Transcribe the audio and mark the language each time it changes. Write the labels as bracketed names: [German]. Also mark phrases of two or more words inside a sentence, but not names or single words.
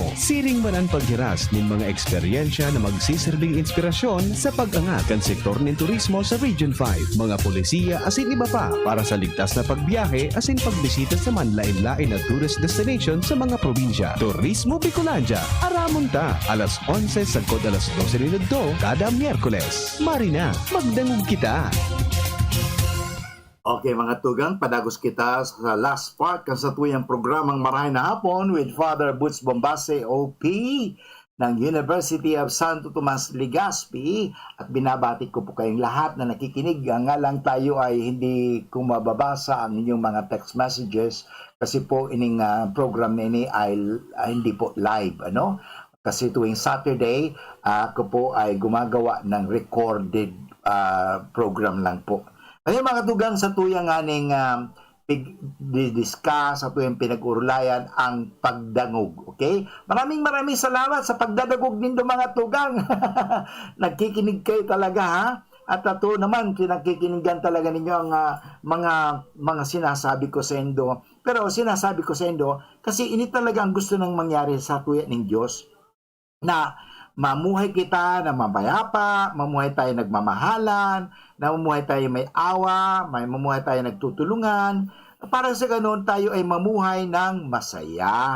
[Bikol] Siring man ang paghiras nin mga eksperyensya na magsisilbing inspirasyon sa pag-angat kan sektor nin turismo sa Region 5, mga polisiya asin iba pa para sa ligtas na pagbiyahe asin pagbisita sa manlain-lain na [English] tourist destination [Bikol] sa mga probinsya. Turismo Bicolandia, aramon ta, alas 11 sagkod alas 12 minuto kada Miyerkules. Marina, magdangog kita! Okay mga tugang, padagos kita sa [English] last part [Bikol] kan sa tuyang programang Marahay na Hapon with Father Butch Bombase OP ng University of Santo Tomas Legazpi, [Filipino] at binabati ko po kayong lahat na nakikinig. Nga lang tayo ay hindi ko mababasa ang inyong mga text messages kasi po ining program na ini ay hindi po live, ano? Kasi tuwing Saturday ako po ay gumagawa ng [English] recorded program [Filipino] lang po. [Bikol] Kaya mga tugang, sa tuyang aning discuss, sa tuyang pinag-urulayan ang pagdangog. Okay? [Filipino] Maraming salamat sa pagdadagog nindo mga tugang. Nagkikinig kayo talaga ha? At ito naman, pinakikinigan talaga ninyo ang mga sinasabi ko sa indo. Pero sinasabi ko sa indo kasi ini talaga ang gusto nang mangyari sa tuya ng Diyos, na mamuhay kita na mabayapa, mamuhay tayo nagmamahalan, na mamuhay tayo may awa, mamuhay tayo nagtutulungan, para sa ganoon tayo ay mamuhay ng masaya.